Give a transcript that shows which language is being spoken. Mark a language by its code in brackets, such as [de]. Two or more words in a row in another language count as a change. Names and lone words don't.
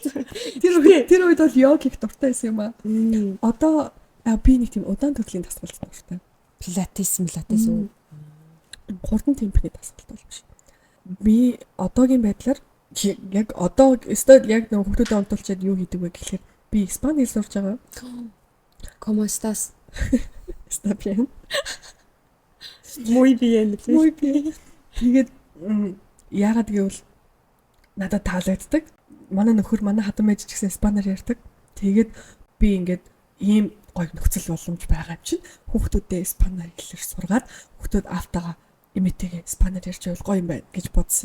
[mn] Тэр үед бол йог хийх дуртай байсан юм аа. Одоо би нэг тийм удаан төрлийн дасгалт дуртай. Пилатес үү? Хурдан темпний дасгалт бол биш. Би одоогийн байдлаар яг одоо эсвэл яг нэг хүүхдүүдэд онтолчод юу хийдэг вэ гэхээр би испани хэл сурж байгаа. [es] ¿Cómo estás? Está bien. Muy bien. [mn] Тэгээд яагаад гэвэл надад таалагддаг. Манай нөхөр манай хатан байж ч гэсэн испанаар ярьдаг. Тэгээд би ингээд ийм гоё нөхцөл боломж байгаа юм чинь хүүхдүүдээ испанаар хэлээр сургаад хүүхдүүд автагаа эмээтэйгээ испанаар ярьж байвал гоё юм байна гэж бодсон.